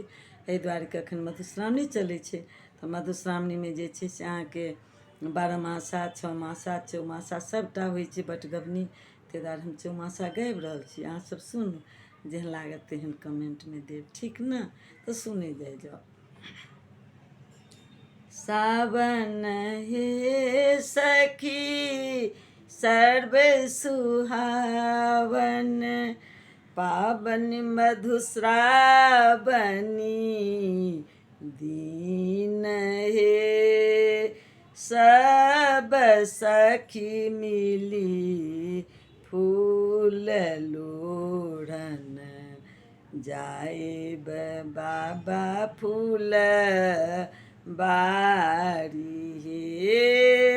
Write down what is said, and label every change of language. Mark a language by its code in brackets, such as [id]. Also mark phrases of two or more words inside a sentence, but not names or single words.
[mai] एहि दुआरे कि अखन मधुश्रावणी चलै छै तऽ मधुश्रावणीमे जे छै से अहाँके 12 मासा 6 मासा चौमासा सबटा होइ छै बटगबनी। ताहि दुआरे हम चौमासा गाबि रहल छी, अहाँसब सुनू। जेहन लागत तेहन कमेंटमे देब, ठीक ने? तऽ सुनै जाओ। सावन हे सखी सर्व सुहावन, पावन मधुश्रावणी दीन हे। सब सखी मिली फूल लोढ़न, जाइब बाबा फूल बारी हे।